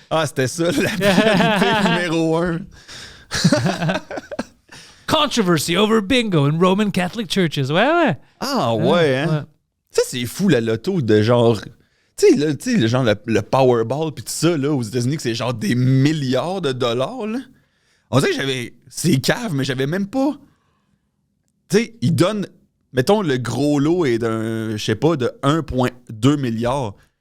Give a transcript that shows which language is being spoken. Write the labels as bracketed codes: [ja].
[fr] Ah, c'était ça, la priorité numéro 1. [en] Controversy over bingo in Roman Catholic churches. [fr] Ouais. Ah, ouais, hein? Ouais. Ça, c'est fou, la loto de genre... Tu sais, genre le Powerball puis tout ça, là, aux États-Unis, que c'est genre des milliards de dollars, là. On dirait que j'avais... C'est cave, mais j'avais même pas... Tu sais, ils donnent... Mettons, le gros lot est d'un, je sais pas, de 1,2 milliard.